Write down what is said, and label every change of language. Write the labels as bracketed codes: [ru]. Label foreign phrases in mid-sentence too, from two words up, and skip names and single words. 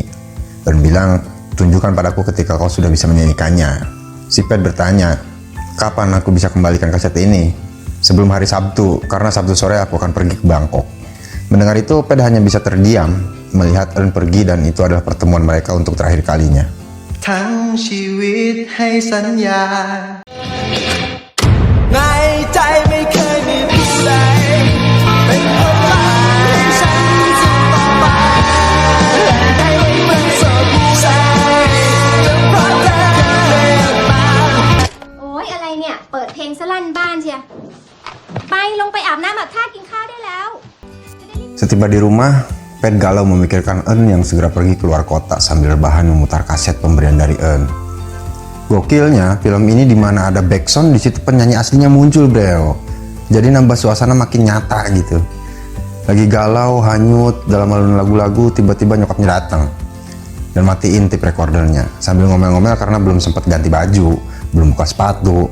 [id] Earn bilang, tunjukkan padaku ketika kau sudah bisa menyanyikannya. Si Pet bertanya, kapan aku bisa kembalikan kaset ini? Sebelum hari Sabtu, karena Sabtu sore aku akan pergi ke Bangkok. Mendengar itu, Pet hanya bisa terdiam, melihat Earn pergi dan itu adalah pertemuan mereka untuk terakhir kalinya. [th] ทั้งชีวิตให้สัญญาในใจไม่เคยมีผู้ใดเป็นคนรักให้ฉันสืบต่อไปให้มันสดใสจะเพราะเธอเกิดมา โอ้ยอะไรเนี่ย เปิดเพลงสลั่นบ้านเชียไปลงไปอาบน้ำอาบท่ากินข้าวได้แล้ว [id] Setiba di rumah, Pet galau memikirkan Earn yang segera pergi keluar kota sambil rebahan memutar kaset pemberian dari Earn. Gokilnya, film ini dimana ada backsound di situ penyanyi aslinya muncul, bro. Jadi nambah suasana makin nyata gitu. Lagi galau, hanyut dalam alun lagu-lagu, tiba-tiba nyokapnya datang dan matiin [en] tape recordernya [id] sambil ngomel-ngomel karena belum sempat ganti baju, belum buka sepatu.